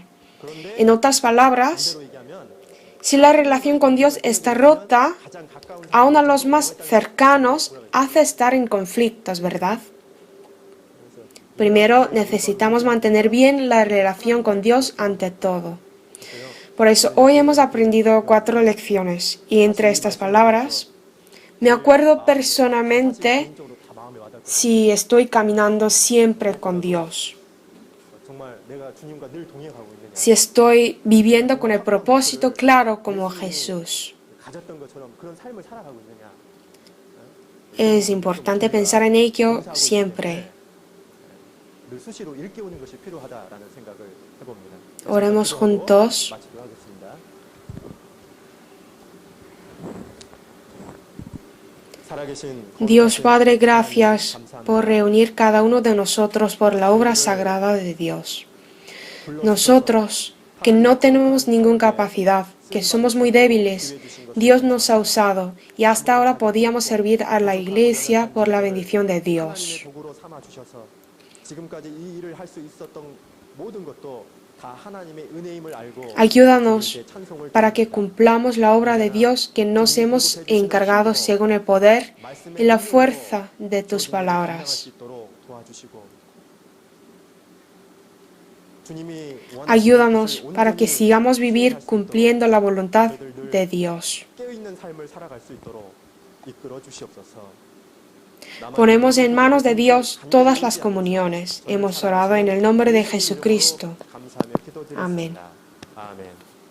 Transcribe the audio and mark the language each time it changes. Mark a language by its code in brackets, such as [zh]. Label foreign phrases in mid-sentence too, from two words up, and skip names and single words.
[ko] 그런데 [es] En otras palabras, [ko] 로 얘기하면 [es] si la relación con Dios está rota, [ko] 가장 가까운 [es] aun a los más cercanos hace estar en conflictos, ¿verdad? Primero necesitamos mantener bien la relación con Dios ante todo. Por eso hoy hemos aprendido 4 lecciones y entre estas palabras me acuerdo personalmente [ko] 적으로 다 마음에 와닿고 [es] si estoy caminando siempre con Dios, [ko] 정말 내가 주님과 늘 동행하고 있느냐. [es] si estoy viviendo con el propósito claro como Jesús. [ko] 가졌던 것처럼 그런 삶을 살아가고 있느냐. [es] Es importante pensar en ello siempre. [ko] 늘 수시로 일깨우는 것이 필요하다라는 생각을 해봅니다. [es] Oremos juntos. [ko] 마치도록 하겠습니다. 살아계신 [es] Dios Padre, gracias por reunir cada uno de nosotros por la obra sagrada de Dios. Nosotros, que no tenemos ninguna capacidad, que somos muy débiles, Dios nos ha usado y hasta ahora podíamos servir a la Iglesia por la bendición de Dios. [ko] 하나님의 도구로 삼아 주셔서 지금까지 이 일을 할 수 있었던 모든 것도 다 하나님의 은혜임을 알고 [es] Ayúdanos [ko] 찬송을 [es] para que cumplamos la obra de Dios que nos hemos encargado según el poder y la fuerza de tus palabras. Ayúdanos para que sigamos vivir cumpliendo la voluntad de Dios. [ko] 깨어있는 삶을 살아갈 수 있도록 이끌어 주시옵소서. [es] Ponemos en manos de Dios todas las comuniones. Hemos orado en el nombre de Jesucristo. [ko] 감사하며 기도드렸습니다. 아멘. 아멘.